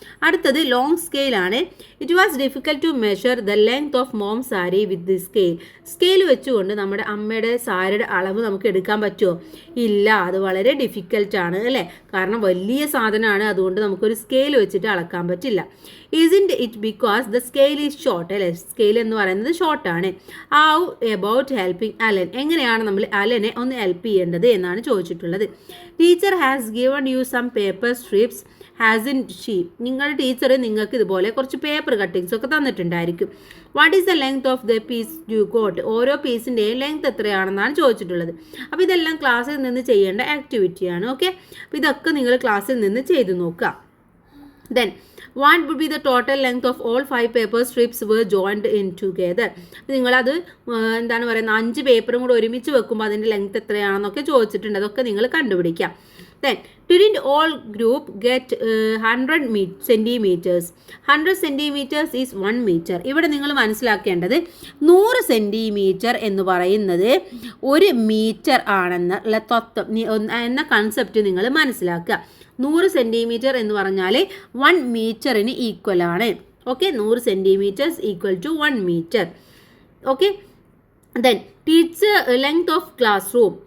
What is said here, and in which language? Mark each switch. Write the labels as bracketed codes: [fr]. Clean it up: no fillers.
[ml] അടുത്തത് long സ്കെയിലാണ്. [en] It was difficult to measure the length of mom sari with the scale. [ml] Scale വെച്ചുകൊണ്ട് നമ്മുടെ അമ്മയുടെ സാരിയുടെ അളവ് നമുക്ക് എടുക്കാൻ പറ്റുമോ? ഇല്ല, അത് വളരെ ഡിഫിക്കൽട്ടാണ് അല്ലേ, കാരണം വലിയ സാധനമാണ്, അതുകൊണ്ട് നമുക്കൊരു സ്കെയിൽ വെച്ചിട്ട് അളക്കാൻ പറ്റില്ല. [en] Isn't it because the scale is short? [ml] അല്ലേ, സ്കെയിൽ എന്ന് പറയുന്നത് ഷോർട്ടാണ്. [en] How about helping Alan? [ml] എങ്ങനെയാണ് നമ്മൾ അലനെ ഒന്ന് ഹെൽപ്പ് ചെയ്യേണ്ടത് എന്നാണ് ചോദിച്ചിട്ടുള്ളത്. [en] Teacher has given you some paper strips hasn't she. [ml] നിങ്ങളുടെ ടീച്ചർ നിങ്ങൾക്ക് ഇതുപോലെ കുറച്ച് പേപ്പർ കട്ടിങ്സ് ഒക്കെ തന്നിട്ടുണ്ടായിരിക്കും. [en] What is the length of the piece you got? [ml] ഓരോ പീസിൻ്റെയും ലെങ്ത് എത്രയാണെന്നാണ് ചോദിച്ചിട്ടുള്ളത്. അപ്പോൾ ഇതെല്ലാം ക്ലാസ്സിൽ നിന്ന് ചെയ്യേണ്ട ആക്ടിവിറ്റിയാണ്. ഓക്കെ, അപ്പോൾ ഇതൊക്കെ നിങ്ങൾ ക്ലാസ്സിൽ നിന്ന് ചെയ്തു നോക്കുക. [en] Then what would be the total length of all 5 paper strips were joined in together? [ml] നിങ്ങളത് എന്താണ് പറയുന്നത്, 5 പേപ്പറും കൂടെ ഒരുമിച്ച് വെക്കുമ്പോൾ അതിൻ്റെ ലെങ്ത് എത്രയാണെന്നൊക്കെ ചോദിച്ചിട്ടുണ്ട്. അതൊക്കെ നിങ്ങൾ കണ്ടുപിടിക്കാം. [en] Then didn't all group get 100 centimeters? 100 centimeters is 1 meter. [ml] ഇവിടെ നിങ്ങൾ മനസ്സിലാക്കേണ്ടത് 100 സെൻറ്റിമീറ്റർ എന്ന് പറയുന്നത് 1 മീറ്റർ ആണെന്നുള്ള തത്വം എന്ന കൺസെപ്റ്റ് നിങ്ങൾ മനസ്സിലാക്കുക. 100 സെൻറ്റിമീറ്റർ എന്ന് പറഞ്ഞാൽ 1 മീറ്ററിന് ഈക്വൽ ആണ്. [en] Okay, 100 centimetres equal to 1 metre. Okay, then teacher length of class room.